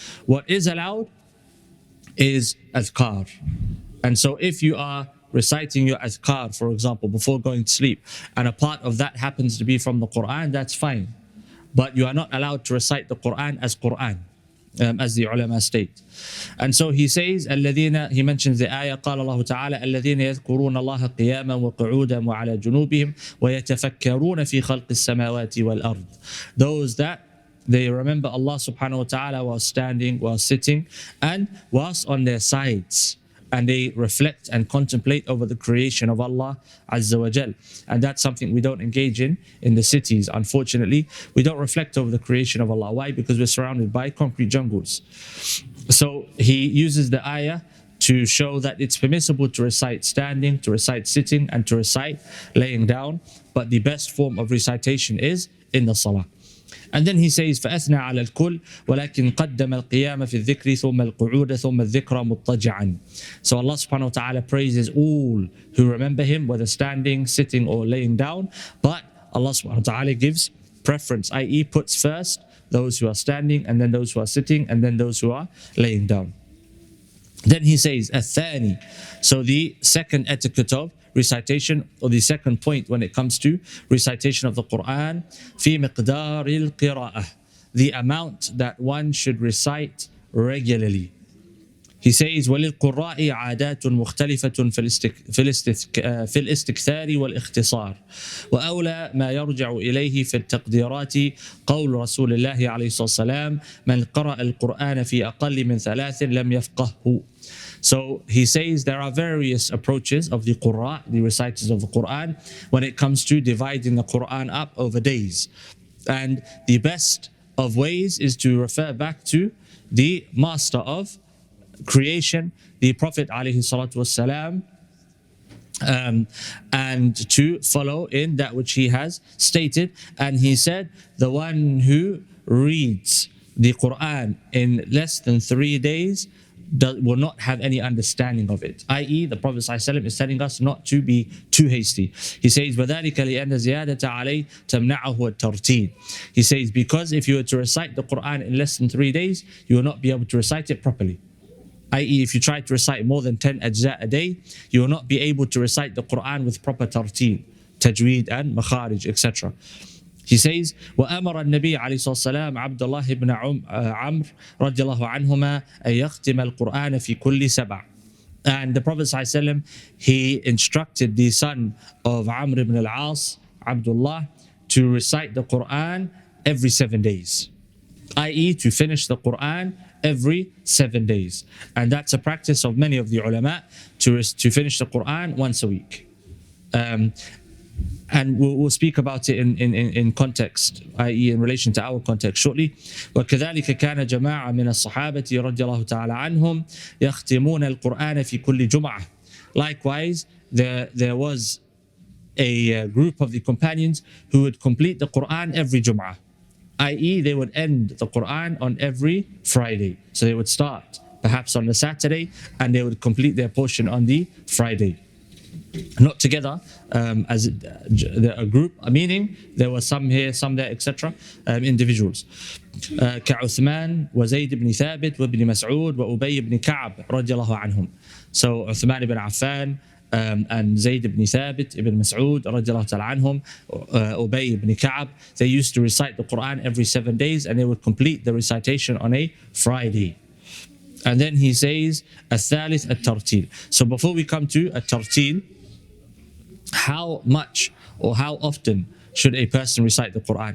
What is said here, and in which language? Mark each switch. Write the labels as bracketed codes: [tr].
[en] What is allowed is adhkar. And so if you are reciting your adhkar, for example, before going to sleep, and a part of that happens to be from the Quran, that's fine. But you are not allowed to recite the Quran, as the ulama state. And so he says, [ar] الذين, [en] he mentions the ayah, [ar] قال الله تعالى الذين يذكرون الله قياما وقعودا وعلى جنوبهم ويتفكرون في خلق السماوات والأرض. [en] Those that they remember Allah subhanahu wa ta'ala while standing, while sitting, and whilst on their sides. And they reflect and contemplate over the creation of Allah Azza wa Jal. And that's something we don't engage in the cities, unfortunately. We don't reflect over the creation of Allah. Why? Because we're surrounded by concrete jungles. So he uses the ayah to show that it's permissible to recite standing, to recite sitting, and to recite laying down. But the best form of recitation is in the salah. And then he says, [ar] فَأَثْنَى عَلَى الْكُلِّ وَلَكِنْ قَدَّمَ الْقِيَامَ فِي الذِّكْرِ ثُمَّ الْقُعُودَ ثُمَّ الذِّكْرَ مُضْطَجِعًا. [en] So Allah subhanahu wa ta'ala praises all who remember Him, whether standing, sitting, or laying down. But Allah subhanahu wa ta'ala gives preference, i.e. puts first those who are standing, and then those who are sitting, and then those who are laying down. Then he says, [ar] الثاني. [en] So the second etiquette of recitation, or the second point when it comes to recitation of the Quran, [ar] في مقدار القراءة, [en] the amount that one should recite regularly. He says, [ar] وللقراء عادات مختلفة في الاستكثار والاختصار وأولى ما يرجع إليه في التقديرات قول رسول الله عليه الصلاة والسلام من قرأ القرآن في أقل من 3 لم يفقهه. [en] So he says there are various approaches of the Qur'an, the reciters of the Quran, when it comes to dividing the Quran up over days. And the best of ways is to refer back to the master of creation, the Prophet ﷺ, and to follow in that which he has stated. And he said, the one who reads the Quran in less than 3 days will not have any understanding of it. I.e., the Prophet ﷺ is telling us not to be too hasty. He says, [ar] وَذَلِكَ لِأَنَّ زِيَادَةَ عَلَيْهِ تَمْنَعَهُ التَّرْتِيلِ. [en] He says, because if you were to recite the Quran in less than 3 days, you will not be able to recite it properly. I.e., if you try to recite more than 10 ajza a day, you will not be able to recite the Quran with proper tartil, tajweed and makharij, etc. He says, [ar] وأمر النبي عليه الصلاة والسلام عبد الله بن عمرو رضي الله عنهما أن يختم القرآن في كل سبع. [en] And the Prophet ﷺ, he instructed the son of Amr ibn al-As, Abdullah, to recite the Quran every 7 days. I.e., to finish the Quran every 7 days. And that's a practice of many of the ulama, to finish the Quran once a week. And we'll speak about it in context, i.e. in relation to our context shortly. [ar] وكذلك كان جماعة من الصحابة رضي الله تعالى عنهم يختمون القرآن في كل جمعة. [en] Likewise, there was a group of the companions who would complete the Quran every Jum'ah, i.e. they would end the Quran on every Friday. So they would start perhaps on the Saturday and they would complete their portion on the Friday. Not together as a group, meaning there were some here, some there, etc. Individuals. [ar] كعثمان وزيد بن ثابت وابن مسعود وأبي بن كعب رضي الله عنهم. [en] So Uthman ibn Affan and Zayd ibn Thabit ibn Mas'ud [ar] رضي الله تعالى عنهم, [en] Ubay ibn Ka'ab, they used to recite the Quran every 7 days and they would complete the recitation on a Friday. And then he says, [ar] الثالث الترتيل. [en] So before we come to الترتيل, how much or how often should a person recite the Quran?